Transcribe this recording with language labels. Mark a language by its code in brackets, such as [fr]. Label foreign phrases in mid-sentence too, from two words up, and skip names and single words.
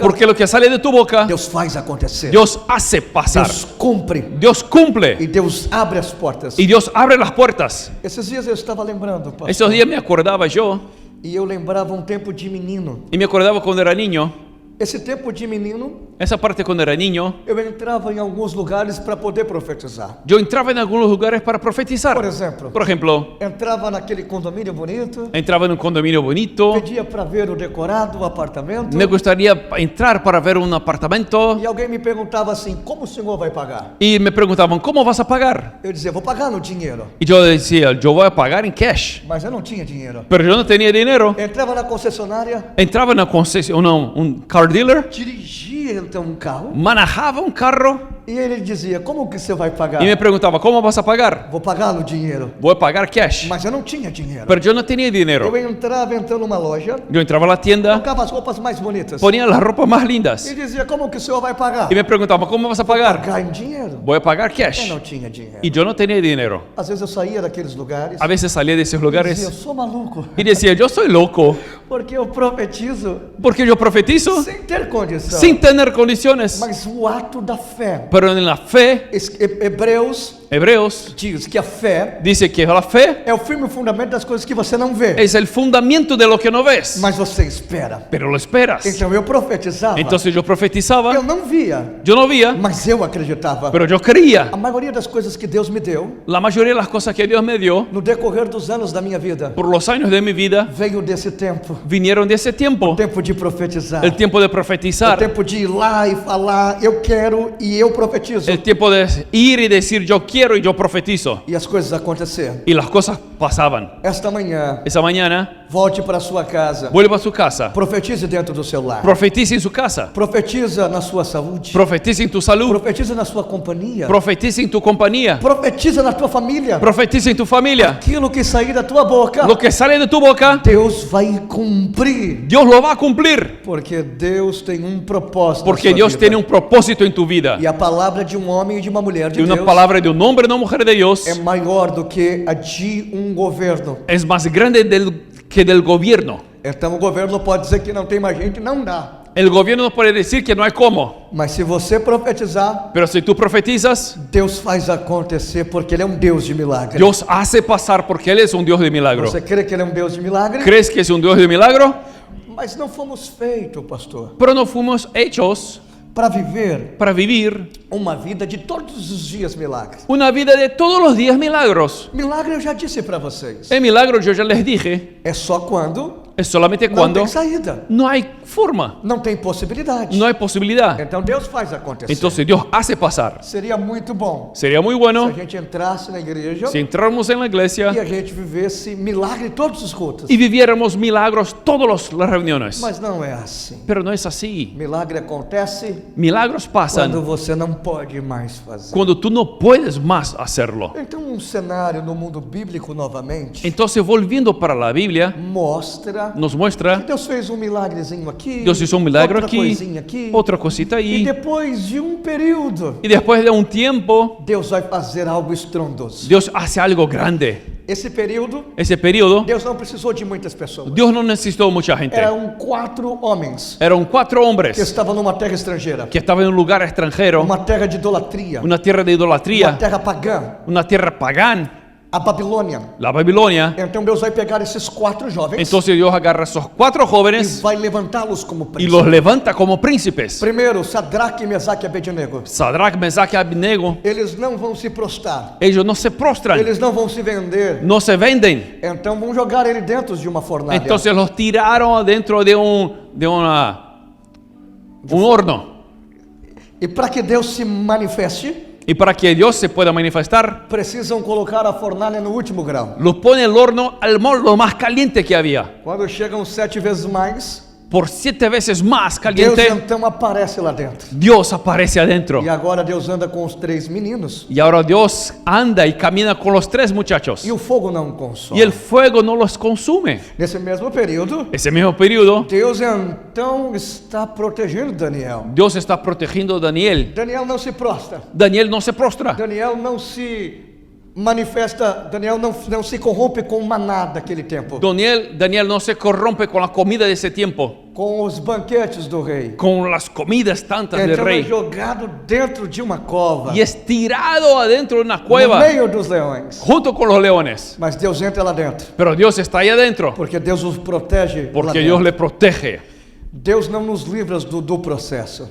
[es] porque lo que sale de tu boca, [pt] Deus faz acontecer. [es] Dios hace pasar. [pt] Deus cumpre. [es] Dios cumple [pt] E Deus abre as portas. [es] y Dios abre las puertas. [pt] Esses dias eu estava lembrando, pastor, [es] Esos días me acordaba yo [pt] e eu lembrava um tempo de menino. [es] y me acordaba cuando era niño, [pt] Esse tempo de menino, [es] esa parte cuando era niño, [pt] eu entrava em alguns lugares para poder profetizar. [es] yo entraba en algunos lugares para profetizar. [pt] Por exemplo, [es] Por ejemplo, [pt] entrava naquele condomínio bonito, [es] entraba en un condominio bonito, [pt] pedia para ver o decorado, o apartamento, [es] me gustaría entrar para ver un apartamento [pt] e alguém me perguntava assim: como o senhor vai pagar? [es] y me preguntaban, ¿cómo vas a pagar? [pt] Eu dizia: vou pagar no dinheiro. [es] Y yo decía, yo voy a pagar en cash, [pt] Mas eu não tinha dinheiro. [es] pero yo no tenía dinero. [pt] Entrava na concessionária, [es] Entraba en una concesión, un [en] car dealer, [pt] dirigia então um carro, [es] manejaba un carro [pt] E ele dizia, como que você vai pagar? [es] Y me preguntaba, ¿cómo vas a pagar? [pt] Vou pagar no dinheiro. [es] Voy a pagar cash. [pt] Mas eu não tinha dinheiro. [es] Pero yo no tenía dinero. [pt] Eu entrava numa loja, [es] Yo entraba a la tienda, [pt] colocava as roupas mais bonitas. [es] ponía las ropas más lindas [pt] E dizia, como que o senhor vai pagar? [es] y me preguntaba, ¿cómo vas a pagar? [pt] Pagar em dinheiro. [es] Voy a pagar [pt] Eu [es] cash. [pt] não tinha dinheiro. [es] Y yo no tenía dinero. [pt] Às vezes eu saía daqueles lugares [es] A veces salía de esos [pt] e dizia, eu [es] lugares [pt] sou maluco, [es] y decía, yo soy loco [pt] porque eu profetizo [es] porque yo profetizo [pt] sem ter condição. [es] sin tener condiciones. [pt] Mas o ato da fé. [es] Pero en la fe, [pt] Hebreus [es] Hebreos [pt] diz que a fé [es] dice que la fe [pt] é o firme fundamento das coisas que você não vê, [es] es el fundamento de lo que no ves, [pt] mas você espera. [es] pero lo esperas. [pt] Então eu profetizava. [es] Entonces yo profetizaba, [pt] Eu não via, [es] yo no veía, [pt] mas eu acreditava. [es] pero yo creía. [pt] A maioria das coisas que Deus me deu, [es] La mayoría de las cosas que Dios me dio [pt] no decorrer dos anos da minha vida, [es] por los años de mi vida [pt] veio desse tempo. [es] vinieron de ese tiempo, [pt] Tempo de profetizar. [es] el tiempo de [pt] O [es] profetizar, [pt] tempo de ir lá e falar, eu quero e eu profetizo. [es] el tiempo de ir y decir yo quiero y yo profetizo. [pt] E as coisas acontecer. [es] Y las cosas pasaban. [pt] Esta manhã, [es] Esa mañana [pt] volte para a sua casa. [es] vuelva a su casa, [pt] Profetize dentro do seu lar. [es] profetiza en su casa, [pt] Profetiza na sua saúde. [es] profetiza en tu salud, [pt] Profetiza na sua companhia. [es] profetiza en tu compañía, [pt] Profetiza na tua família. [es] profetiza en tu familia. [pt] Aquilo que sair da tua boca, [es] Lo que sale de tu boca, [pt] Deus vai cumprir. [es] Dios lo va a cumplir. [pt] Porque Deus tem propósito. [es] Porque [pt] na sua [es] Dios [pt] vida. [es] tiene un propósito en tu vida. [pt] E a palavra de homem e de uma mulher de [es] Y una [pt] Deus [es] palabra de un hombre y una mujer de Dios [pt] é maior do que a de governo. [es] es más grande que del gobierno. [pt] Então o governo pode dizer que não tem mais gente, não dá. [es] El gobierno no puede decir que no hay cómo. [pt] Mas se você profetizar, [es] Pero si tú profetizas, [pt] Deus faz acontecer porque Ele é Deus de milagre. [es] Dios hace pasar porque Él es un Dios de milagro. [pt] Você crê que Ele é Deus de milagre? [es] ¿Crees que es un Dios de milagro? [pt] Mas não fomos feitos, pastor, [es] Pero no fuimos hechos [pt] para viver [es] para vivir [pt] uma vida de todos os dias milagres. [es] una vida de todos los días milagros. [pt] Milagre eu já disse para vocês. [es] El milagro, yo ya les dije, [pt] É só quando [es] es solamente [pt] não [es] cuando [pt] tem saída, [es] no hay forma, [pt] não tem possibilidade. [es] no hay posibilidad. [pt] Então Deus faz acontecer. [es] Entonces Dios hace pasar. [pt] Seria muito bom [es] Sería muy [pt] se [es] bueno [pt] a gente entrasse na igreja [es] si entráramos en la iglesia [pt] e a gente vivesse milagre todos os cultos. [es] y viviéramos milagros todas las reuniones. [pt] Mas não é assim. [es] Pero no es así. [pt] Milagre acontece [es] Milagros [pt] quando [es] pasan [pt] você não pode mais fazer. [es] cuando tú no puedes más hacerlo. [pt] Então, cenário no mundo bíblico novamente [es] Entonces, volviendo para la Biblia, [pt] mostra [es] nos [pt] que [es] muestra, [pt] Deus fez milagrezinho aqui, [es] Dios hizo un milagro [pt] outra [es] aquí, [pt] coisinha aqui, [es] otra cosita [pt] e [es] ahí, [pt] depois de período, [es] y después de un tiempo, [pt] Deus vai fazer algo estrondoso. [es] Dios hace algo grande. [pt] Esse período, [es] Ese periodo, [pt] Deus não precisou de muitas pessoas. [es] Dios no necesitó mucha gente. [pt] Eram 4 homens [es] Eran 4 [pt] que [es] hombres [pt] estavam numa terra estrangeira, [es] que estaban en un lugar extranjero, [pt] uma terra de idolatria, [es] una tierra de [pt] uma [es] idolatría, [pt] terra pagã, [es] una tierra pagana, [pt] a Babilônia. [es] la Babilonia. [pt] Então Deus vai pegar esses 4 jovens [es] Entonces Dios agarra a esos 4 [pt] e [es] jóvenes [pt] vai levantá-los como [es] y [pt] príncipes. [es] los levanta como príncipes. [pt] Primeiro, Sadraque, Mesaque e Abednego. [es] Sadrach, Mesach y Abednego, [pt] Eles não vão se prostrar. [es] ellos no se prostran, [pt] Eles não vão se vender. [es] no se venden. [pt] Então vão jogar ele dentro de uma fornalha. [es] Entonces los tiraron dentro de un horno. [pt] E para que Deus se manifeste, [es] Y para que Dios se pueda manifestar, [pt] precisam colocar a fornalha no último grau. [es] los pone el horno al lo más caliente que había. [pt] Quando chegam 7 vezes mais, [es] Por 7 veces más [pt] Deus [es] caliente, [pt] então aparece lá dentro. [es] Dios aparece adentro. [pt] E agora Deus anda com os 3 meninos [es] Y ahora Dios anda y camina con los 3 muchachos. [pt] e o fogo não consome. [es] Y el fuego no los consume. [pt] Nesse mesmo período, [es] Ese mismo periodo, [pt] Deus então está protegendo Daniel. [es] Dios está protegiendo a Daniel. [pt] Daniel não se prostra. [es] Daniel no se prostra. [pt] Daniel não se manifesta, Daniel não se corrompe com o maná daquele tempo, [es] Daniel no se corrompe con la comida de ese tiempo, [pt] com os banquetes do rei. [es] con las comidas tantas del [pt] Então é [es] rey. [pt] jogado dentro de uma cova, [es] Y es tirado adentro de una [pt] no [es] cueva [pt] meio dos leões. [es] junto con los leones. [pt] Mas Deus entra lá dentro, [es] Pero Dios está ahí adentro [pt] porque Deus os protege lá [es] porque [pt] dentro. [es] Dios le protege. [pt] Deus não nos livra do processo.